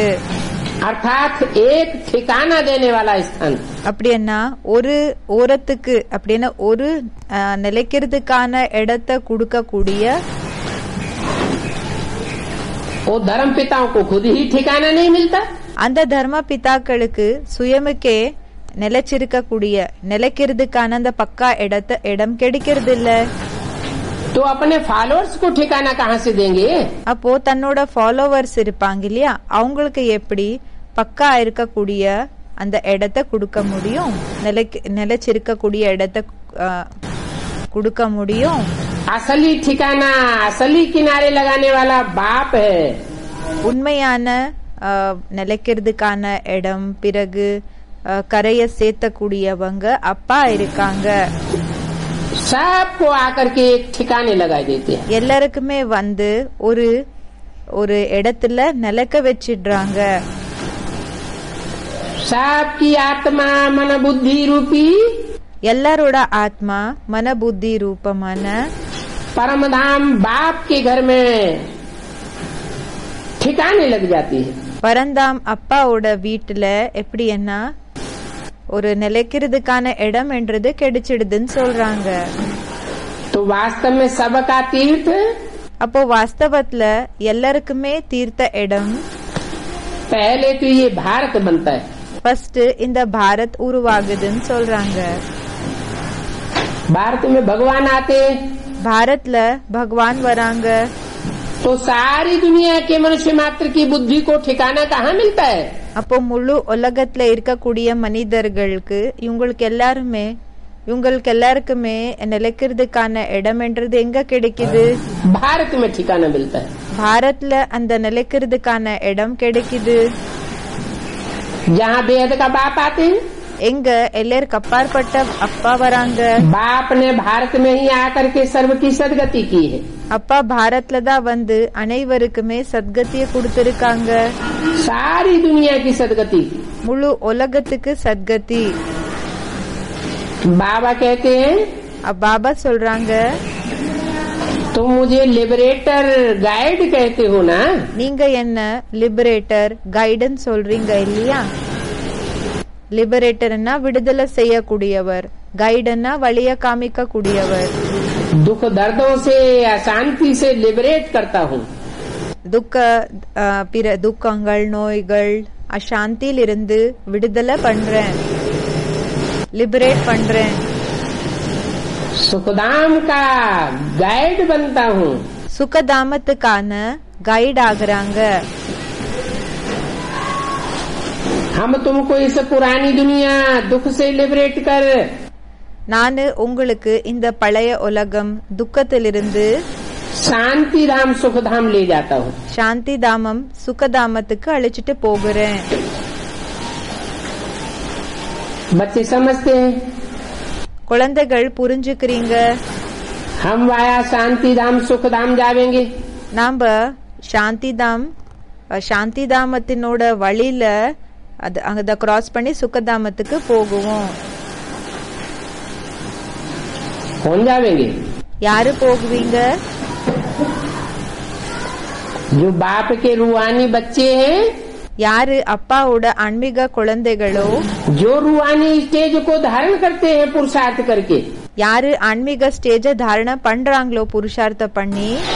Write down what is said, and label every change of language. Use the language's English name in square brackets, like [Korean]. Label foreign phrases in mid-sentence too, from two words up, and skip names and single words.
[Hindi] अर्थात एक ठिकाना देने वाला स्थान. [Tamil] அப்படின்னா ஒரு ஓரத்துக்கு அப்படின்னா ஒரு நிலைக்கிறதுக்கான இடத்தை கொடுக்கக்கூடிய, [Hindi] वो धर्म पिताओं को खुद ही ठिकाना नहीं मिलता. [Tamil] அந்த தர்ம பிதாக்களுக்கு சுயமுக்கே நிலைக்கிறதுக்கான அந்த பக்கா இடம் கிடைக்கிறது இல்ல. [Hindi] तो अपने फॉलोअर्स को ठिकाना कहाँ से देंगे? [Tamil] அப்போ தன்னோட ஃபாலோவர்ஸ் இருப்பாங்க இல்லையா, அவங்களுக்கு எப்படி பக்கா இருக்கக்கூடிய அந்த இடத்தை கொடுக்க முடியும், நிலைச்சிருக்கக்கூடிய இடத்தை கொடுக்க முடியும்? [Hindi] असली ठिकाना, असली किनारे लगाने वाला बाप है. [Tamil] உண்மையான நிலைக்கிறதுக்கான இடம், பிறகு கரையை சேர்த்தக்கூடியவங்க அப்பா இருக்காங்க. [Hindi] सबको आकर के एक ठिकाने लगा देते हैं. [Tamil] எல்லாருக்குமே வந்து ஒரு இடத்துல நிலைக்க வச்சிடுறாங்க. [Hindi] सबकी आत्मा मन बुद्धि रूपी [Tamil] எல்லாரோட ஆத்மா மன புத்தி ரூபமான [Hindi] परमधाम बाप के घर में ठिकाने लग जाती है. [Tamil] பரந்தாம் அப்பாவோட வீட்டுல எப்படி என்ன ஒரு நிலைக்கிறதுக்கான இடம் என்றது கிடைச்சிடுதுன்னு சொல்றாங்க. [Hindi] तो वास्तव में सबका तीर्थ, [Tamil] அப்போ வாஸ்தவத்துல எல்லாருக்குமே தீர்த்த இடம் [Hindi] पहले तो ये भारत बनता है. [Tamil] ஃபர்ஸ்ட் இந்த பாரத் உருவாகுதுன்னு சொல்றாங்க. [Hindi] भारत में भगवान आते, [Tamil] பாரத்ல பகவான் வராங்க. [Hindi] तो सारी दुनिया के मनुष्य मात्र की बुद्धि को ठिकाना कहाँ मिलता है? [Tamil] அப்போ முழு உலகத்துல இருக்கக்கூடிய மனிதர்களுக்கு இவங்களுக்கு எல்லாருக்குமே நிலைக்கிறதுக்கான இடம் என்றது எங்க கிடைக்குது? [Hindi] भारत में ठिकाना मिलता है. [Tamil] பாரத்ல அந்த நிலைக்கிறதுக்கான இடம் கிடைக்குது. [Hindi] जहाँ बेहद का बाप आते हैं, [Tamil] எங்க எல்லாருக்கு அப்பாற்பட்ட அப்பா வராங்க. [Hindi] बाप ने भारत में ही आकर के सर्व की सदगति की है. [Tamil] அப்பா பாரத்ல தான் வந்து அனைவருக்குமே சத்கதிய கொடுத்திருக்காங்க. [Hindi] सारी दुनिया की सदगति. [Tamil] முழு உலகத்துக்கு சத்கதி. [Hindi] बाबा कहते हैं, [Tamil] பாபா சொல்றாங்க, [Hindi] तुम मुझे [English] liberator guide [Hindi] कहते हो ना. [Tamil] நீங்க என்ன [English] liberator guidance [Tamil] சொல்றீங்க இல்லையா? லிபரேட்டர்னா விடுதலை செய்யக்கூடியவர், கைடன்னா வழிய காமிக்க கூடியவர். [Hindi] दुख दर्दों से अशांति से लिबरेट करता हूँ. [Tamil] துக்கங்கள் நோய்கள் அசாந்தியில் இருந்து விடுதலை பண்றேன், லிபரேட் பண்றேன். [Hindi] सुखधाम का गाइड बनता हूँ. [Tamil] சுகதாமத்துக்கான கைட் ஆகுறாங்க. [Hindi] हम तुमको इस पुरानी दुनिया दुख से लिबरेट कर [Tamil] நானு உங்களுக்கு இந்த பழைய உலகம் துக்கத்திலிருந்து [Hindi] शांति धाम सुखधाम ले जाता हूँ. [Tamil] சாந்தி தாமம் சுகதாமத்துக்கு அழைச்சிட்டு போகிறேன். [Hindi] बच्चे समझते हैं, [Tamil] குழந்தைகள் புரிஞ்சுக்கிறீங்க. [Hindi] हम वाया शांति धाम सुखधाम जावेंगे. [Tamil] நாம சாந்தி தாமத்தினோட வழியில அத கிராஸ் பண்ணி சுகதாமத்துக்கு போகுவோம். [Hindi] कौन जावेंगे? [Tamil] யாரு போகுவீங்க? [Hindi] जो बाप के रूहानी बच्चे हैं, [Tamil] யாரு அப்பாவோட ஆன்மீக குழந்தைகளோ, [Hindi] जो रूहानी स्टेज को धारण करते हैं पुरुषार्थ करके, [Tamil] யாரு ஆன்மீக ஸ்டேஜ தாரண பண்றாங்களோ புருஷார்த்த பண்ணி,